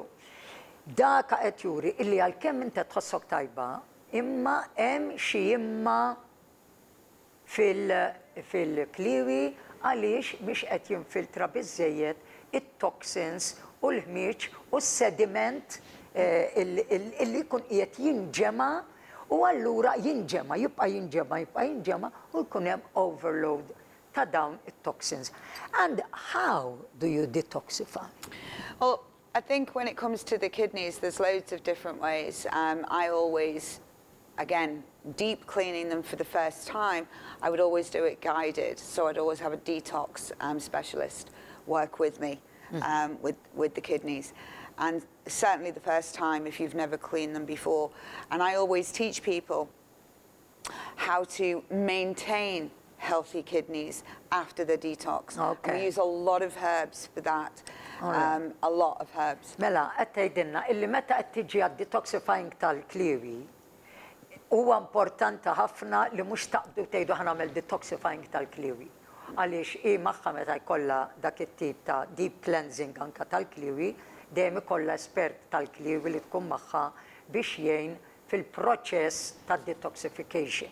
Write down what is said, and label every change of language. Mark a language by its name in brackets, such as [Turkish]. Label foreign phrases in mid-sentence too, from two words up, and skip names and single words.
[Maltese] Dak qed juri illi għalkemm inti tħossok tajba, imma hemm xi imma fil-kliwi għaliex mhix qed jinfiltra biżżejjed it-toxins u l-ħmieġ u s-sediment illi jkun qiegħed jinġema u allura jinġema, jibqa' jinġema u jkun hemm overload ta' dawn it-toxins. [English] And how do you detoxify? Well, I think when it comes to the kidneys, there's loads of different ways. I always, again, deep cleaning them for the first time, I would always do it guided. So I'd always have a detox specialist work with me with the kidneys. And certainly the first time if you've never cleaned them before. And I always teach people how to maintain healthy kidneys after the detox. Okay. And we use a lot of herbs for that. A lot of herbs. [Maltese] Mela, qed tgħidilna illi meta qed tiġi għad-detoxifying tal-kliwi, huwa importanti ħafna li mhux taqbdu tgħidu ħanagħmel detoxifying tal-kliwi. Għaliex hi magħha meta jkollha dak it-tip ta' [English] deep cleansing [Maltese] anke tal-kliwi, dejjem ikollha espert tal-kliwi li tkun magħha biex jgħin fil-proċess tad-detoxification.